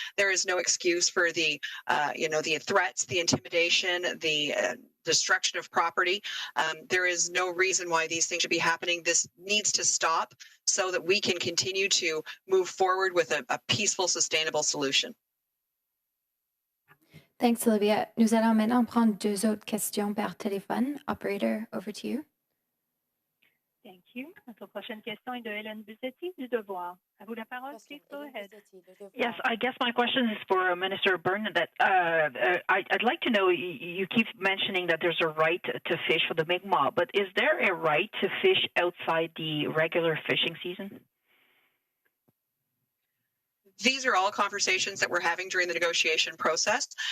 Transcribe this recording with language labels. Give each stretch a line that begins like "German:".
English: There is no excuse for the threats, the intimidation, the destruction of property. There is no reason why these things should be happening. This needs to stop so that we can continue to move forward with a peaceful, sustainable solution. Thanks, Olivia.
French: Nous allons maintenant prendre deux autres questions par téléphone.
English: Operator, over to you. Thank you.
French: Notre prochaine question est de Hélène Buzetti du Devoir. À vous la parole,
English: please go ahead. Yes, I guess my question is for Minister Bernadette. I'd like to know, you keep mentioning that there's a right to fish for the Mi'kmaq, but is there a right to fish outside the regular fishing season? These are all conversations that we're having during the negotiation process.